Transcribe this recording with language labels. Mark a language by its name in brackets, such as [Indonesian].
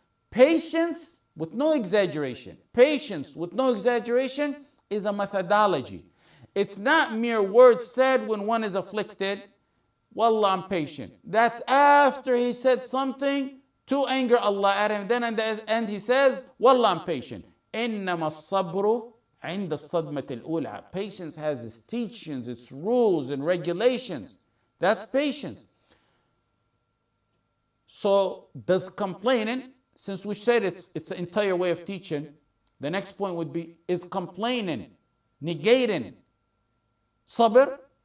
[English] Patience with no exaggeration. Patience with no exaggeration is a methodology. It's not mere words said when one is afflicted. Wallah, I'm patient. That's after he said something to anger Allah at him. Then at the end he says, Wallah, I'm patient. [Arabic] إنما الصبر عند الصدمة الأولى. [English] Patience has its teachings, its rules and regulations. That's patience. So does complaining, since we said it's an entire way of teaching, the next point would be, is complaining negating sabr?